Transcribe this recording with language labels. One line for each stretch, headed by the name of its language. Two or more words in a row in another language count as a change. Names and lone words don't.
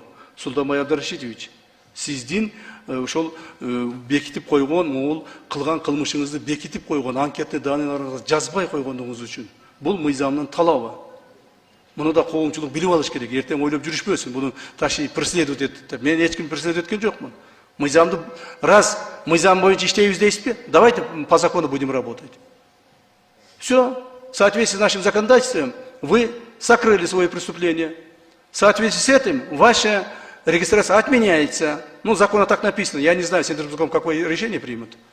Kyrgyz: Султанбай Абдрашитович, сиздин ошол бекитип койгон, могул кылган кылмышыңызды бекитип койгон
Russian: анкетный данныйларыңызды
Kyrgyz: жазбай койгондугуңуз үчүн бул мыйзамдын талабы. Муну да коомчулук билип алыш керек. Эртең ойлоп жүрүшпөсүн, буну таши преследовать этип. Мен эч ким преследовать эткен жокмун. Мыйзамды раз мыйзам боюнча иштейбиз дейсизби?
Russian: Давайте по закону будем работать. Все, в соответствии с нашим законодательством вы сокрыли свое преступление. В соответствии с этим ваша регистрация отменяется. Ну, закон так написано. Я не знаю, Центр избирком какое решение примет.